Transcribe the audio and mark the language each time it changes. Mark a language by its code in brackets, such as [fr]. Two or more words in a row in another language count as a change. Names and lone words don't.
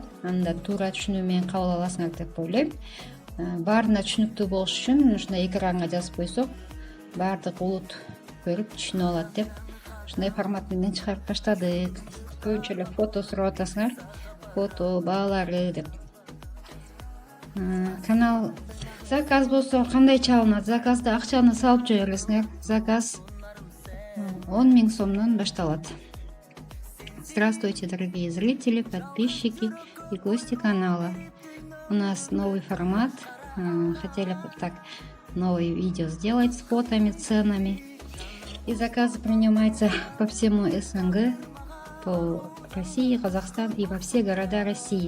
[ky] Анда туура түшүнүү менен кабыл аласыңар деп ойлойм. Баарына түшүнүктүү болуш үчүн ушундай экранга жазып койсок, баардык улут көрүп түшүнүп алат деп ушундай формат менен чыгарып баштадык. Көбүнчө эле фото сурап атасыңар, фото баалары деп. Канал заказ болсо кандай чалынат? Заказда акчаны салып жибере бересиңер. Заказ 10 000 сомдон башталат. [ru] Здравствуйте, дорогие зрители, подписчики и гости канала. У нас новый формат. Хотели бы так новое видео сделать с фотами, ценами. И заказы принимаются по всему СНГ, по России, Казахстан и во все города России.